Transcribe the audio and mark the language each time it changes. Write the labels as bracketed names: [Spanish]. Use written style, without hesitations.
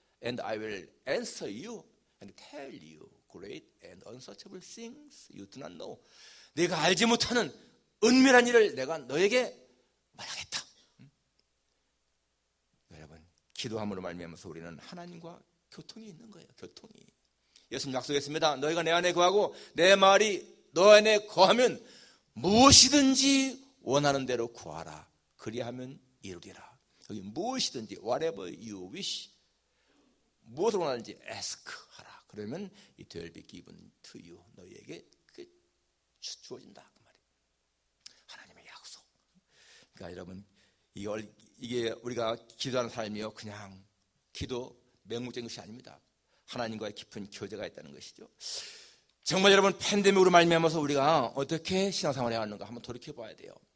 [English] And I will answer you and tell you great and unsearchable things you do not know. [Korean] 내가 알지 못하는 은밀한 일을 내가 너에게 말하겠다. 여러분 기도함으로 말미암아서 우리는 하나님과 교통이 있는 거예요. 교통이. 예수님 약속했습니다. 너희가 내 안에 거하고 내 말이 너 안에 거하면 무엇이든지 원하는 대로 구하라. 그리하면 이루리라. 여기 무엇이든지 [English] whatever you wish, [Korean] 무엇을 원하는지 ask 하라. [English] 그러면 it will be given to you. [Korean] 너희에게 주어진다 그 말이에요. 하나님의 약속. 그러니까 여러분 이게 우리가 기도하는 삶이요 그냥 기도 맹목적인 것이 아닙니다. 하나님과의 깊은 교제가 있다는 것이죠. 정말 여러분 팬데믹으로 말미암아서 우리가 어떻게 신앙생활을 해왔는가 한번 돌이켜봐야 돼요.